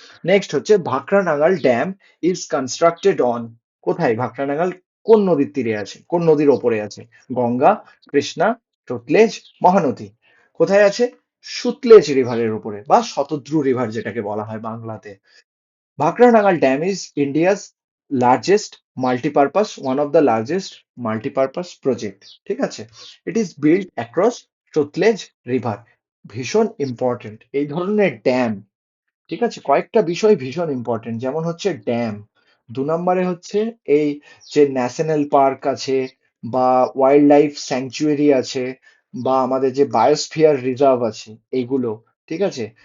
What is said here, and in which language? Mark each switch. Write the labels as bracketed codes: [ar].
[en] Next হচ্ছে Bhakra Nangal dam is constructed on. [bn] কোথায় ভাকরানাগাল? কোন নদীর তীরে আছে, কোন নদীর ওপরে আছে? গঙ্গা, কৃষ্ণা, সতলেজ, মহানদী। কোথায় আছে? সুতলেজ রিভারের উপরে, বা শতদ্রু রিভার যেটাকে বলা হয় বাংলাতে। [en] Bhakra Dam is India's largest multipurpose, one of the largest multipurpose project. [bn] ঠিক আছে? [en] It is built across Sutlej river. [bn] ভীষণ ইম্পর্টেন্ট এই ধরনের ড্যাম। ঠিক আছে? কয়েকটা বিষয় ভীষণ ইম্পর্টেন্ট, যেমন হচ্ছে ড্যাম। দু নম্বরে হচ্ছে এই যে ন্যাশনাল পার্ক আছে, বা ওয়াইল্ড লাইফ স্যাংচুয়ারি আছে, বা আমাদের যে বায়োস্ফিয়ার রিজার্ভ আছে, এইগুলো। ঠিক আছে?